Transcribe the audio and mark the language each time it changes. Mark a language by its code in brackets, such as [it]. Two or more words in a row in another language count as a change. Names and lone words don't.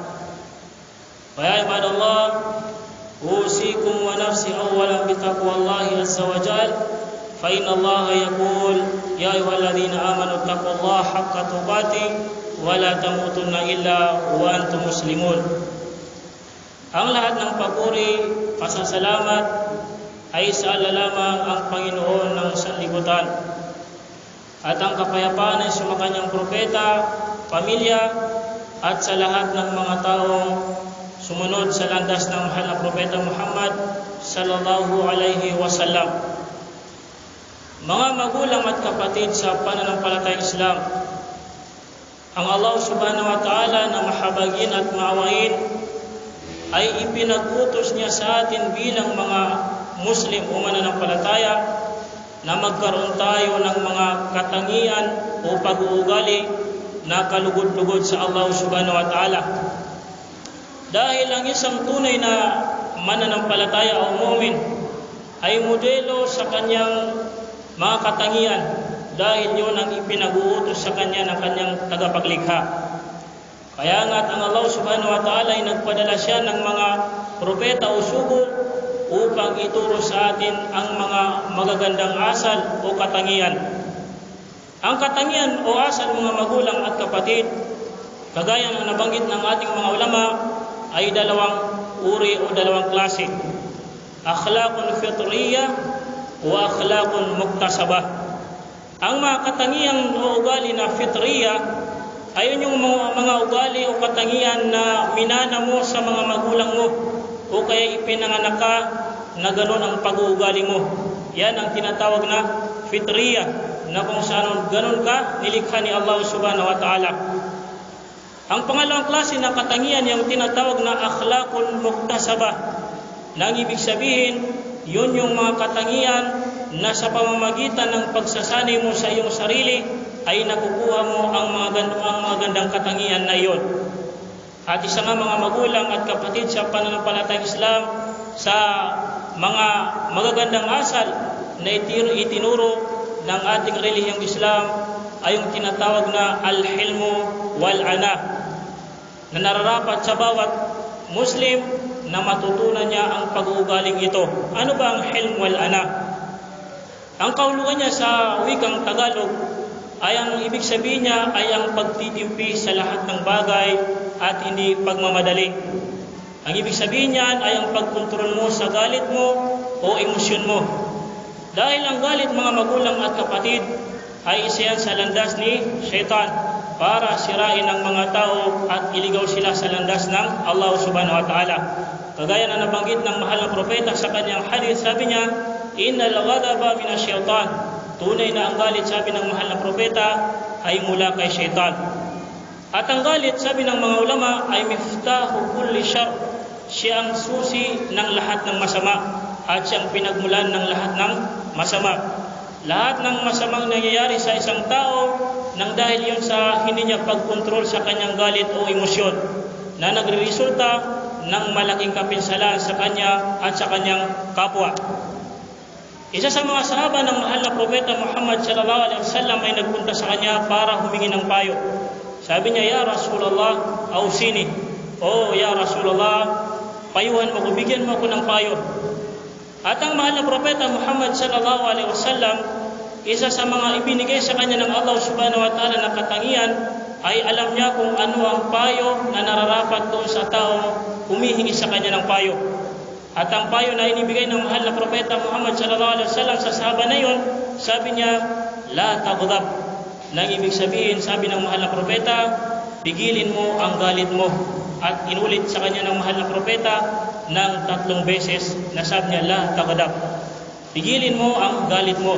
[ar] فيا عباد الله أوصيكم ونفسي أولا بتقوى الله عز وجل فإن الله يقول يا أيها الذين آمنوا اتقوا الله حق تقاته ولا تموتن إلا وأنتم مسلمون. [tl] Ang lahat ng papuri, pasasalamat ay sa Allah lamang ang Panginoon ng sanlibutan. At ang kapayapaan ay sa kanyang propeta, pamilya at sa lahat ng mga taong sumunod sa landas ng mahal na propeta Muhammad [ar] صلى الله عليه وسلم. [tl] Mga magulang at kapatid sa pananampalatayang Islam, ang Allah [ar] سبحانه وتعالى [tl] na mahabagin at maawain ay ipinag-utos niya sa atin bilang mga Muslim o mananampalataya na magkaroon tayo ng mga katangian o pag-uugali na kalugod-lugod sa Allah [ar] سبحانه وتعالى. [tl] Dahil ang isang tunay na mananampalataya o mu'min ay modelo sa kanyang mga katangian dahil yun ang ipinag-uutos sa kanya ng kanyang tagapaglikha. Kaya nga't ang Allah [ar] سبحانه وتعالى [tl] ay nagpadala siya ng mga propeta o sugo upang ituro sa atin ang mga magagandang asal o katangian. Ang katangian o asal mga magulang at kapatid, kagaya ng nabanggit ng ating mga ulama, ay dalawang uri o dalawang klase. [ar] أخلاق فطرية وأخلاق مكتسبة. [tl] Ang mga katangian o ugali na fitriyah ay yung mga ugali o katangian na minana mo sa mga magulang mo o kaya ipinanganak ka na gano'n ang pag-uugali mo. Yan ang tinatawag na fitriyah, na kung saan gano'n ka nilikha ni Allah [ar] سبحانه وتعالى. [tl] Ang pangalawang klase na katangian yung tinatawag na [ar] أخلاق مكتسبة, [tl] na ang ibig sabihin yun yung mga katangian na sa pamamagitan ng pagsasanay mo sa iyong sarili ay nakukuha mo ang mga gandang katangian na iyon. At isa nga mga magulang at kapatid sa pananampalatayang Islam, sa mga magagandang asal na itinuro ng ating relihiyong Islam ay yung tinatawag na [ar] الحلم والأناة, [tl] na nararapat sa bawat Muslim na matutunan niya ang pag-uugaling ito. Ano ba ang [ar] حلم والأناة? [tl] Ang kaulugan niya sa wikang Tagalog ay ang ibig sabihin niya ay ang pagtitimpi sa lahat ng bagay at hindi pagmamadali. Ang ibig sabihin niyan ay ang pagkontrol mo sa galit mo o emosyon mo. Dahil ang galit mga magulang at kapatid ay isa yan sa landas ni Shaitan para sirain ang mga tao at iligaw sila sa landas ng Allah [ar] سبحانه وتعالى. [tl] Kagaya na nabanggit ng mahal na propeta sa kanyang hadith, sabi niya, [ar] إن الغضب من الشيطان. [tl] Tunay na ang galit, sabi ng mahal na propeta, ay mula kay Shaitan. At ang galit, sabi ng mga ulama, ay [ar] مفتاح كل شر. [tl] Siya ang susi ng lahat ng masama at siyang pinagmulan ng lahat ng masama. Lahat ng masamang nangyayari sa isang tao nang dahil yun sa hindi niya pagkontrol sa kanyang galit o emosyon, na nagreresulta ng malaking kapinsalan sa kanya at sa kanyang kapwa. Isa sa mga sahaba ng mahal na propeta Muhammad [ar] صلى الله عليه وسلم [tl] ay nagpunta sa kanya para humingi ng payo. Sabi niya, [ar] "يا رسول الله، أوصني. أوه يا رسول الله, [tl] payuhan mo ko, bigyan mo ko ng payo. At ang mahal na propeta Muhammad [ar] صلى الله عليه وسلم, [tl] isa sa mga ibinigay sa kanya ng Allah [ar] سبحانه وتعالى [tl] na katangian ay alam niya kung ano ang payo na nararapat doon sa tao humihingi sa kanya ng payo. At ang payo na inibigay ng mahal na propeta Muhammad [ar] صلى الله عليه وسلم [tl] sa sahaba na yon, sabi niya, [ar] لا تغضب. [tl] Nang ibig sabihin, sabi ng mahal na propeta, pigilin mo ang galit mo. At inulit sa kanya ng mahal na propeta ng 3 beses na sabi niya, [ar] لا تغضب. [tl] Pigilin mo ang galit mo.